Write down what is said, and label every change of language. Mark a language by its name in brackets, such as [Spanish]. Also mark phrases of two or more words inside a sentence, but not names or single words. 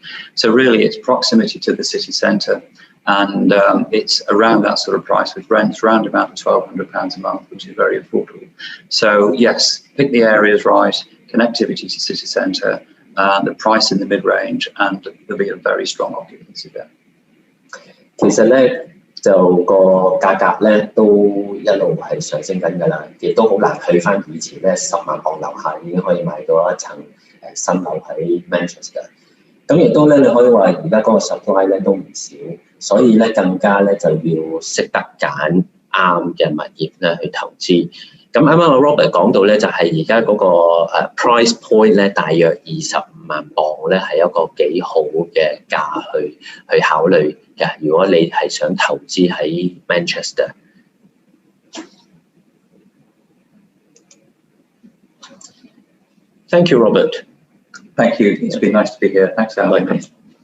[English] So really, it's proximity to the city centre, and it's around that sort of price, with rents around about £1,200 a month, which is very affordable. So yes, pick the areas right, connectivity to city centre, the price in the mid-range, and there'll be a very strong occupancy there. [Cantonese] 其實咧，就個價格咧都一路係上升緊㗎啦，亦都好難去翻以前咧10萬磅樓下已經可以買到一層新樓喺 Manchester。咁亦都咧，你可以話而家嗰個 supply 咧都唔少，所以咧更加咧就要識得揀啱嘅物業咧去投資。咁啱啱阿 Robert 講到咧，就係而家嗰個price point 咧，大約25萬磅咧，係一個幾好嘅價去考慮嘅。如果你係想投資喺 Manchester。 [English] Thank you, Robert. Thank you. It's been nice to be here. Thanks, Alan.